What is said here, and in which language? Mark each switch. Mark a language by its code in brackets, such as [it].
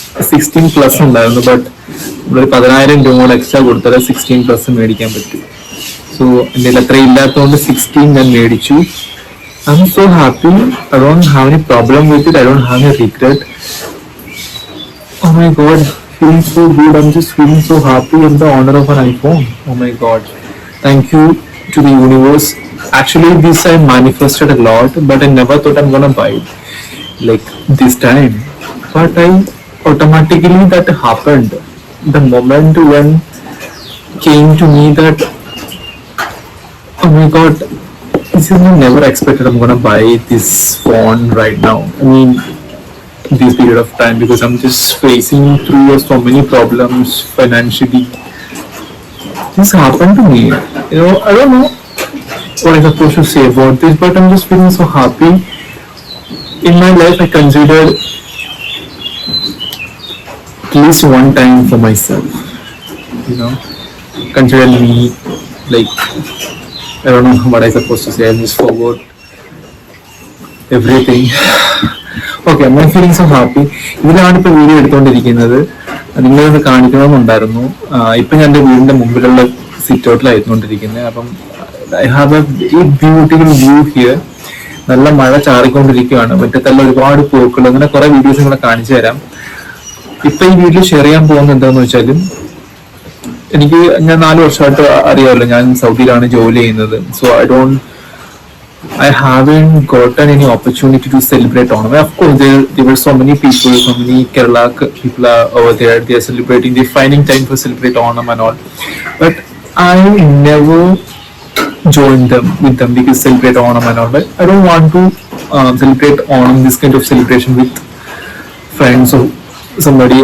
[ml] 16 plus ഉണ്ടായിരുന്നു. But നമ്മളൊരു 10,000 രൂപ കൂടെ എക്സ്ട്രാ കൊടുത്താൽ 16 പ്ലസ് മേടിക്കാൻ പറ്റും. സോ എൻ്റെ അത്രയും ഇല്ലാത്തതുകൊണ്ട് 16 ഞാൻ മേടിച്ചു. [en] I'm so happy. I don't have any problem with it. I don't have any regret. Oh my god, feeling so good. I'm just feeling so happy in the honor of an iPhone. Oh my god. Thank you to the universe. Actually, this I manifested a lot, but I never thought I'm gonna buy it like this time. But I automatically that happened. The moment when came to me that oh my god, this is never expected. I'm gonna buy this phone right now. I mean, this period of time because I'm just facing through so many problems financially. This happened to me. You know, I don't know what I'm supposed to say about this, but I'm just feeling so happy. In my life, I considered at least one time for myself. You know, consider me like I don't know what I'm supposed to say. I just forgot everything. Okay, I'm feeling so happy. [ml] ഇതിലാണ് ഇപ്പൊ video എടുത്തുകൊണ്ടിരിക്കുന്നത്. നിങ്ങളൊന്ന് കാണിക്കണമെന്നുണ്ടായിരുന്നു. ഇപ്പൊ ഞാൻ എന്റെ വീടിന്റെ മുമ്പിലുള്ള sit ഔട്ടിലായിരുന്നുകൊണ്ടിരിക്കുന്നത്. അപ്പം [en] I have a very beautiful view here. [ml] നല്ല മഴ ചാറിക്കൊണ്ടിരിക്കുകയാണ്. മുറ്റത്തെല്ലാം ഒരുപാട് പൂക്കൾ. അങ്ങനെ കുറെ വീഡിയോസ് നിങ്ങളെ കാണിച്ചു തരാം. ഇപ്പൊ ഈ വീഡിയോ ഷെയർ ചെയ്യാൻ പോകുന്നത് എന്താന്ന് വെച്ചാലും ഞാൻ 4 വർഷമായിട്ട് അറിയാമല്ലോ, ഞാൻ സൗദിയിലാണ് ജോലി ചെയ്യുന്നത്. [en] So I haven't gotten any opportunity to celebrate Onam. Of course, there were so many people, so many Kerala people are over there. They are celebrating. They're finding time to celebrate Onam and all. But I never joined them with them because celebrate Onam and all. But I don't want to celebrate Onam, this kind of celebration with friends or somebody.